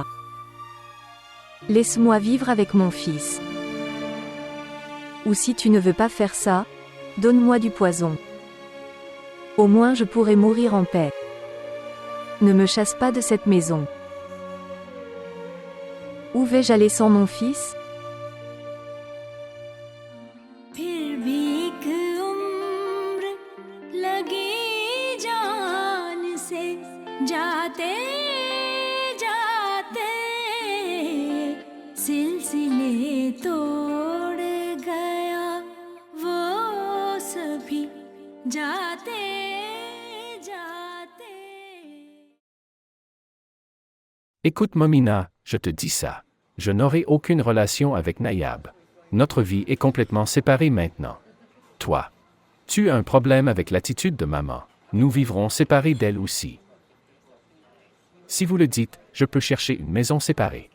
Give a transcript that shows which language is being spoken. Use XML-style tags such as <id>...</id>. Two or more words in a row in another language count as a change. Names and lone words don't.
<fr>Laisse-moi vivre avec mon fils. Ou si tu ne veux pas faire ça, donne-moi du poison. Au moins je pourrai mourir en paix. Ne me chasse pas de cette maison. Où vais-je aller sans mon fils?</fr> <ur>پھر بھی ایک عمر لگی جان سے جاتے جاتے سلسلے توڑ گیا وہ سبھی جاتے جاتے.</ur> <fr>Écoute Momina, je te dis ça. Je n'aurai aucune relation avec Nayab. Notre vie est complètement séparée maintenant. Toi, tu as un problème avec l'attitude de maman. Nous vivrons séparés d'elle aussi. Si vous le dites, je peux chercher une maison séparée.</fr>